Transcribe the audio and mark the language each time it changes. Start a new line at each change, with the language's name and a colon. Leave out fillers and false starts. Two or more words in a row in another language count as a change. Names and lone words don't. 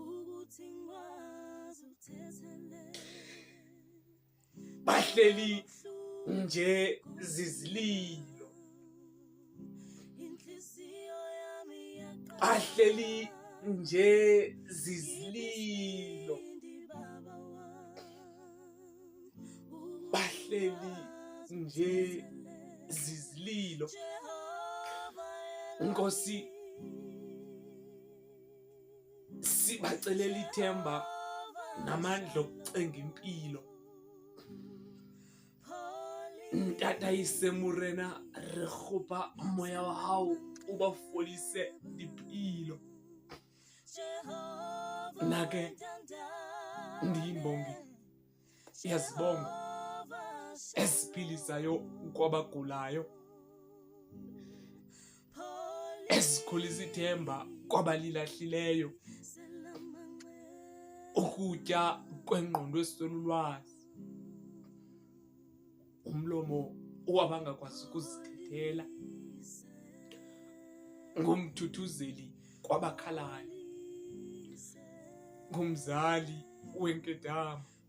Zulu: Bahleli nje zizililo, bahleli nje zizililo, bahleli nje zizililo. Nkosi, sibacelela ithemba namandla okucenga impilo.
Southern Sotho: Ntata isemurena re kgopa moya wa hao o ba fodise dipelo.
Xhosa: Nake ndiyimbongi yazibonga esiphilisayo kwabagulayo, esikhulisa ithemba kwabalilahlileyo, ukutya kwengqondo esolulwazi, umlomo wabangakwazi ukuzithethela, ngumthuthuzeli kwabakhalayo, ngumzali wenkedama,